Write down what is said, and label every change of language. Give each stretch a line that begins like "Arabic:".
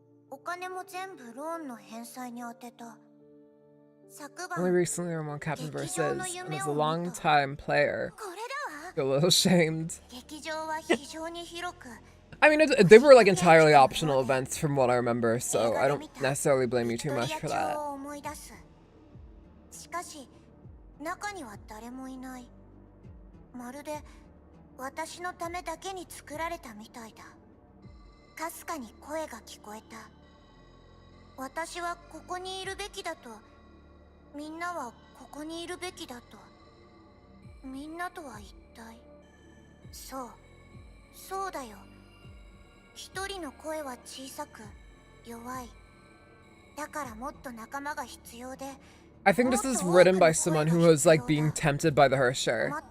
Japanese: お金も全部ローンの返済に充てた。昨
English: Only
Japanese: 晩
English: recently I'm on Captain versus, and as a long-time player,
Japanese: これだわ。
English: feel a little shamed.
Japanese: 劇場は非常に広く
English: I mean, they were like entirely optional events from what I remember, so I don't necessarily blame you too much for that.
Japanese: しかし中には誰もいない。まるで私のためだけに作られたみたいだ。かすかに声が聞こえた。私はここにいるべきだと、みんなはここにいるべきだと。みんなとは一体。そうだよ。一人の声は小さく弱い。だからもっと仲間が必要で。
English: I think this is written by someone who was like being tempted by the HERRSCHER.